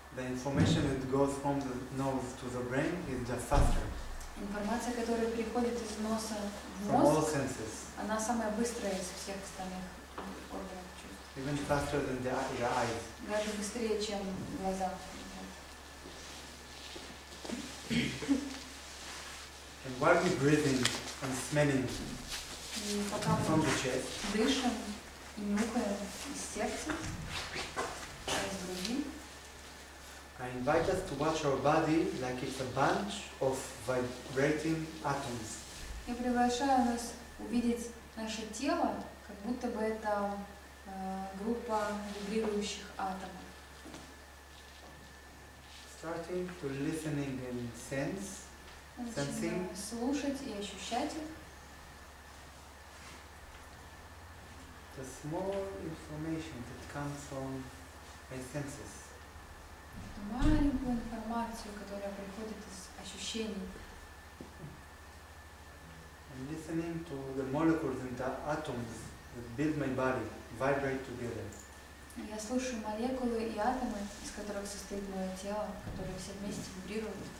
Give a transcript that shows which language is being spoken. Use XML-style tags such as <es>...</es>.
<en>The information that goes from the nose to the brain is the faster.</en> <ru>Информация, которая переходит из носа в</ru> <en>From all</en> <ru>мозг,</ru> <en>senses,</en> <ru>она самая быстрая из всех остальных органов чувств.</ru> <en>even faster than the eyes.</en> <ru>Даже быстрее, чем глаза.</ru> <en>And while we're breathing and smelling</en> <ru>И пока</ru> <en>from</en> <ru>мы</ru> <en>the chest,</en> <ru>дышим и нюхаем из сердца, из груди,</ru> <en>I invite us to watch our body like it's a bunch of vibrating atoms.</en> <ru>я приглашаю нас увидеть наше тело, как будто бы это группа вибрирующих атомов.</ru> <en>Starting to listening and sense Sensing.</en> <ru>Слушать и ощущать их.</ru> <en>The small information that comes from my senses.</en> <ru>Эту маленькую информацию, которая приходит из ощущений.</ru> <en>And listening to the molecules and the atoms that build my body vibrate together.</en> <ru>Я слушаю молекулы и атомы, из которых состоит мое тело, которые все вместе вибрируют.</ru>